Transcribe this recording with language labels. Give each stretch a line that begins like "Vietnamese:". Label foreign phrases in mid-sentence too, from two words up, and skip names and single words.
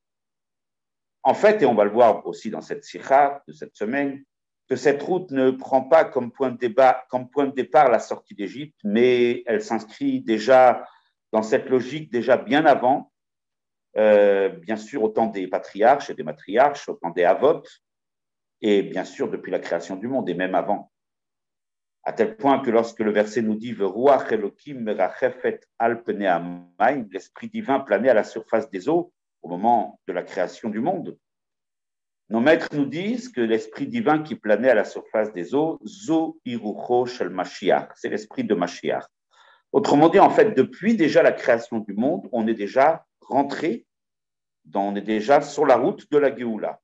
French: En fait, et on va le voir aussi dans cette sikha de cette semaine, que cette route ne prend pas comme point de départ la sortie d'Égypte, mais elle s'inscrit déjà dans cette logique déjà bien avant, bien sûr au temps des patriarches et des matriarches, au temps des avotes, et bien sûr depuis la création du monde, et même avant. À tel point que lorsque le verset nous dit «
Hebrew: ורוח אלוקים מרחפת על פני המים
French: » l'esprit divin planait à la surface des eaux au moment de la création du monde. Nos maîtres nous disent que l'esprit divin qui planait à la surface des eaux,
Hebrew: זו רוחו של משיח,
French: c'est l'esprit de Mashiach. Autrement dit, en fait, depuis déjà la création du monde, on est déjà rentré, on est déjà sur la route de la Géoula.